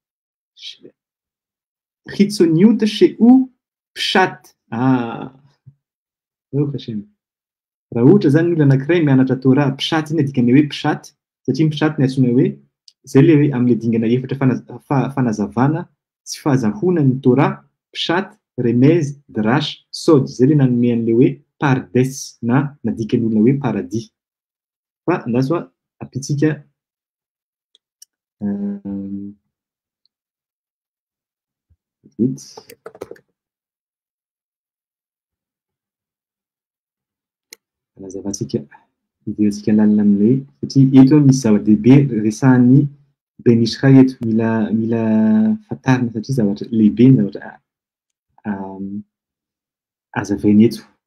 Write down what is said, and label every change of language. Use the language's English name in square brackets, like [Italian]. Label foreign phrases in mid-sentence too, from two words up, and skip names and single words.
[Hebrew] חיצוניות שהוא פשט. [Malagasy] Raha ohatra zany olona anankiray mianatra [Hebrew] תורה פשט, [Malagasy] iny dikany hoe pshat, satria pshat ny antsoina hoe zay le hoe amin'le dingana efatra fanazavana sy fahazahoana ny Torah, [Hebrew] פשט, רמז, דרש, סוד. [Malagasy] Zay le nanome an'le hoe pardes na dikany olona hoe paradis. Fa andaso apitsika anazavatsika idirantsika lalina amin'le satria eto misy zava-dehibe resahan'ny Ben Israel eto, mila fatarina satria zavatra lehibe ny zavatra azavainy eto.